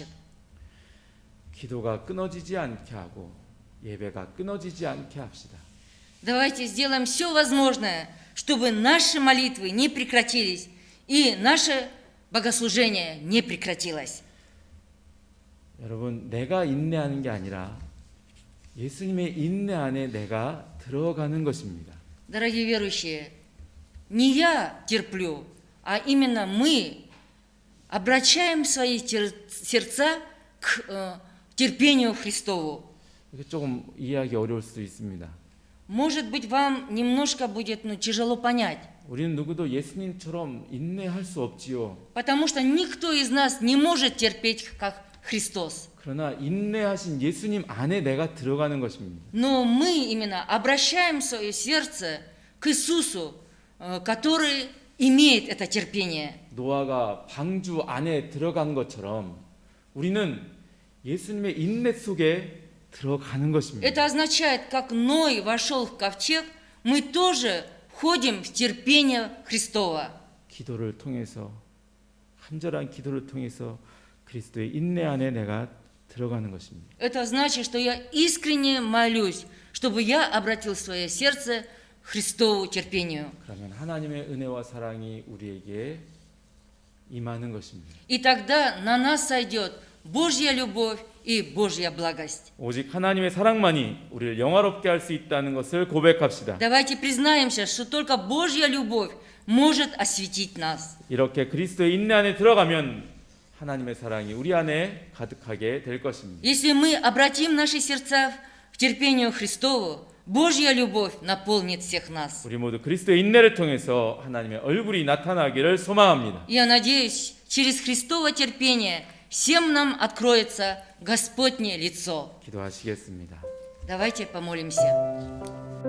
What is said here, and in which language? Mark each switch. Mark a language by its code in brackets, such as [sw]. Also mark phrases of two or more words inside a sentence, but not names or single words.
[ko] 기도가 끊어지지 않게 하고 예배가 끊어지지 않게 합시다. [ru] Давайте сделаем все возможное, чтобы наши молитвы не прекратились и наше богослужение не прекратилось. [ko] 여러분, 내가 인내하는 게 아니라 예수님의 인내 안에 내가 들어가는 것입니다. [ru] Дорогие верующие, не я терплю, а именно мы обращаем свои сердца к терпению Христову. [ko] 이게 조금 이해하기 어려울 수도 있습니다. [ru] Может быть, вам немножко будет тяжело понять, [ko] 우리는 누구도 예수님처럼 인내할 수 없지요. [ru] потому что никто из нас не может терпеть, как Христос. [ko] 그러나 인내하신 예수님 안에 내가 들어가는 것입니다. [ru] Но мы именно обращаем свое сердце к Иисусу, который имеет это терпение. [ko] 노아가 방주 안에 들어간 것처럼 우리는 예수님의 인내 속에 들어가는 것입니다. [ru] Это означает, как Ной вошел в ковчег, мы тоже входим в терпение Христова. [ko] 기도를 통해서, 간절한 기도를 통해서 그리스도의 인내 안에 내가 들어가는 것입니다. [ru] Это значит, что я искренне молюсь, чтобы я обратил свое сердце к Христову терпению. [ko] 그러면 하나님의 은혜와 사랑이 우리에게 임하는 것입니다. [ru] И тогда на нас сойдет Божья любовь и Божья благость. [ko] 오직 하나님의 사랑만이 우리를 영화롭게 할 수 있다는 것을 고백합시다. [ru] Давайте признаемся, что только Божья любовь может осветить нас. [ko] 이렇게 그리스도의 인내 안에 들어가면 하나님의 사랑이 우리 안에 가득하게 될 것입니다. [ru] Если мы обратим наши сердца к терпению Христову, Божья любовь наполнит всех нас. [ko] 우리 모두 그리스도의 인내를 통해서 하나님의 얼굴이 나타나기를 소망합니다. [ru] Я надеюсь, через Христово терпение всем нам откроется Господне лицо. [ko] 기도하시겠습니다. [ru] Давайте помолимся.